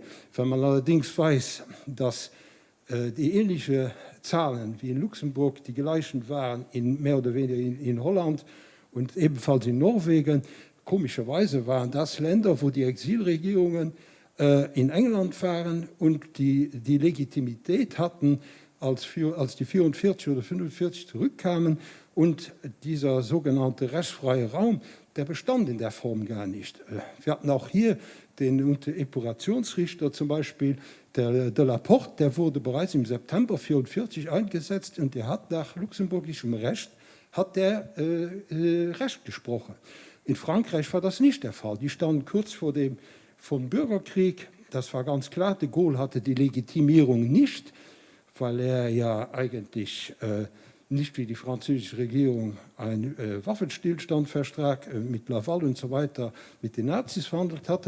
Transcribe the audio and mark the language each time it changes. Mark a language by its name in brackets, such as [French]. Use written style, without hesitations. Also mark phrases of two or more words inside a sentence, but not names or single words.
[German] Wenn man allerdings weiß, dass die ähnlichen Zahlen wie in Luxemburg die gleichen waren, mehr oder weniger in Holland und ebenfalls in Norwegen, komischerweise waren das Länder, wo die Exilregierungen in England waren und die Legitimität hatten, als die 44 oder 45 zurückkamen. Und dieser sogenannte rechtsfreie Raum, der bestand in der Form gar nicht. Wir hatten auch hier den Epurationsrichter zum Beispiel, der de la Porte, der wurde bereits im September 1944 eingesetzt und der hat nach luxemburgischem Recht Recht gesprochen. In Frankreich war das nicht der Fall. Die standen kurz vom Bürgerkrieg. Das war ganz klar, de Gaulle hatte die Legitimierung nicht, weil er ja eigentlich nicht wie die französische Regierung einen Waffenstillstandvertrag mit Laval und so weiter mit den Nazis verhandelt hatte.